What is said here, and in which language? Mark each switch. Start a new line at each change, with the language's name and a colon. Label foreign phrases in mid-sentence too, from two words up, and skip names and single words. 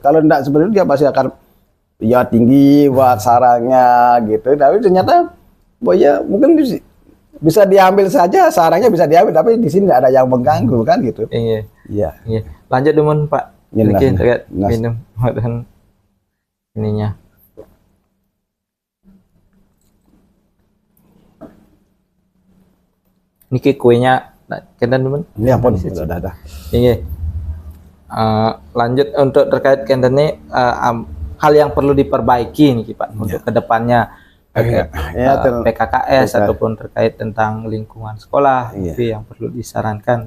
Indonesian: Kalau tidak seperti itu dia pasti akan ya tinggi buat sarangnya gitu. Tapi ternyata ya mungkin bisa diambil saja, sarangnya bisa diambil, tapi di sini tidak ada yang mengganggu kan gitu. Iya. Iya. Iya. Lanjut Demun Pak. Iya, Mungkin nah, terkait nah. minum dan ininya.
Balinese: Niki kuenya kenten Demun.
Indonesian: Ini ampun, udah. Iya. Lanjut untuk terkait kenten ini hal yang perlu diperbaiki nih Pak untuk kedepannya terkait Ya, PKKS ataupun terkait tentang lingkungan sekolah itu yang perlu disarankan.